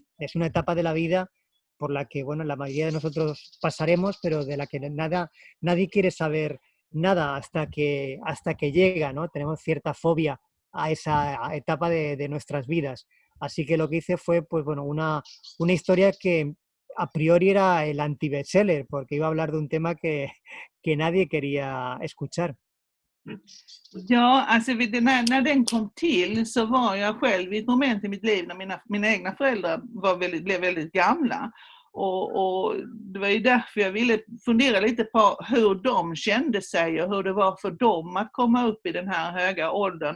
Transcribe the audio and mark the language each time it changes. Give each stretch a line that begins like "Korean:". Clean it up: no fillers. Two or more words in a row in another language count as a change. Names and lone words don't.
Spanish: Es una etapa de la vida por la que, bueno, la mayoría de nosotros pasaremos, pero de la que nadie quiere saber nada hasta que llega, ¿no? Tenemos cierta fobia a esa etapa de nuestras vidas. Así que lo que hice fue, pues bueno, una historia que a priori era el anti-bestseller, porque iba a hablar de un tema que nadie quería escuchar.
Swedish: Ja, alltså när den kom till så var jag själv i ett moment i mitt liv när mina egna föräldrar blev väldigt gamla. Och det var ju därför jag ville fundera lite på hur de kände sig och hur det var för dem att komma upp i den här höga åldern.